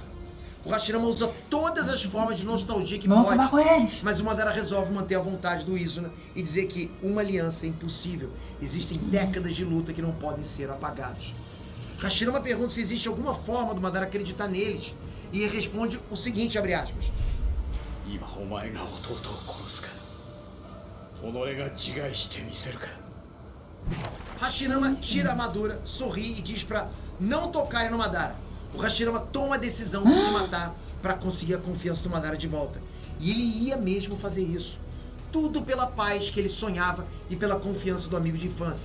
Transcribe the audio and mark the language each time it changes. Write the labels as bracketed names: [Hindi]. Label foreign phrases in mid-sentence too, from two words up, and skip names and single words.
[Portuguese] O Hashirama usa todas as formas de nostalgia que Vamos acabar com pode, eles. mas o Madara resolve manter a vontade do Izuna e dizer que uma aliança é impossível. Existem décadas de luta que não podem ser apagadas. Hashirama pergunta se existe alguma forma do Madara acreditar neles e ele responde o seguinte, abre aspas: [Japanese] 今お前が弟を殺すか己が自害してみせるか [Portuguese] Hashirama tira a armadura, sorri e diz pra não tocarem no Madara. O Hashirama toma a decisão de se matar para conseguir a confiança do Madara de volta. E ele ia mesmo fazer isso. Tudo pela paz que ele sonhava e pela confiança do amigo de infância.